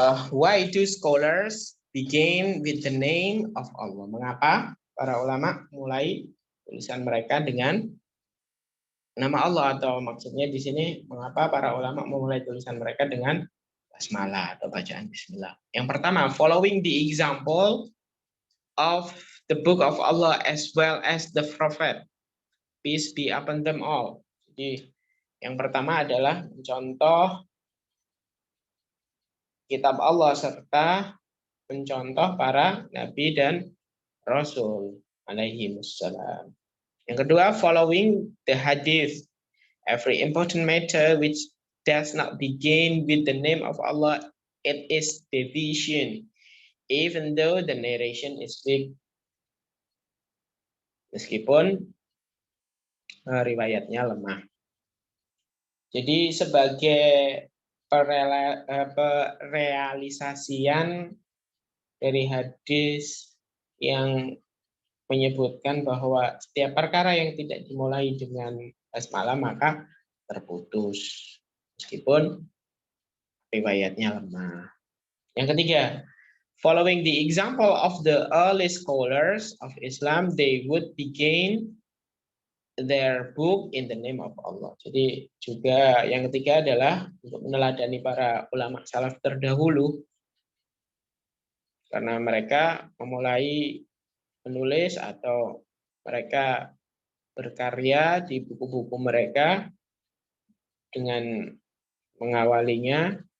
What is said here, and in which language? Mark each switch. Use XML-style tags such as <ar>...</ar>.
<en>Why do scholars begin with the name of Allah?</en> <id>Mengapa para ulama mulai tulisan mereka dengan nama Allah, atau maksudnya di sini mengapa para ulama memulai tulisan mereka dengan basmalah atau bacaan bismillah. Yang pertama,</id> <en>following the example of the book of Allah as well as the prophet, peace be upon them all.</en> <id>Jadi yang pertama adalah mencontoh kitab Allah serta mencontoh para nabi dan rasul alaihi wassalam. Yang kedua,</id> <en>following the hadith, every important matter which does not begin with the name of Allah, it is deviation, even though the narration is weak.</en> <id>Meskipun riwayatnya lemah. Jadi sebagai perealisasian dari hadis yang menyebutkan bahwa setiap perkara yang tidak dimulai dengan basmalah maka terputus, meskipun riwayatnya lemah. Yang ketiga,</id> <en>following the example of the early scholars of Islam, they would begin their book in the name of Allah.</en> <id>Jadi juga yang ketiga adalah untuk meneladani para ulama salaf terdahulu, karena mereka memulai menulis atau mereka berkarya di buku-buku mereka dengan mengawalinya.</id>